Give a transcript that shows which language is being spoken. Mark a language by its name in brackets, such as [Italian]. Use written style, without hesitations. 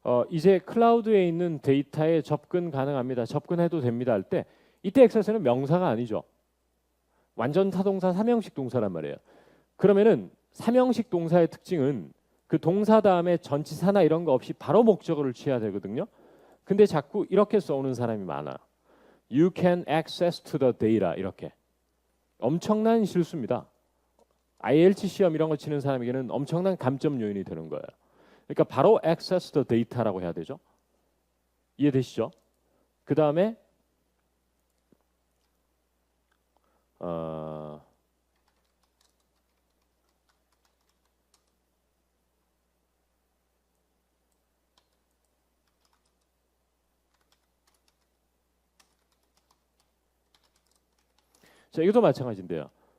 [Korean] 이제 클라우드에 있는 데이터에 접근 가능합니다. 접근해도 됩니다 할 때 이때 액세스는 명사가 아니죠. 완전 타동사 삼형식 동사란 말이에요. 그러면은 삼형식 동사의 특징은 그 동사 다음에 전치사나 이런 거 없이 바로 목적어를 취해야 되거든요. 근데 자꾸 이렇게 써오는 사람이 많아. [English] You can access to the data 이렇게. [Korean] 엄청난 실수입니다. IELTS 시험 이런 거 치는 사람에게는 엄청난 감점 요인이 되는 거예요. 그러니까 바로 access the data 라고 해야 되죠. 이해되시죠? 그 다음에 자, 이것도 마찬가지인데요.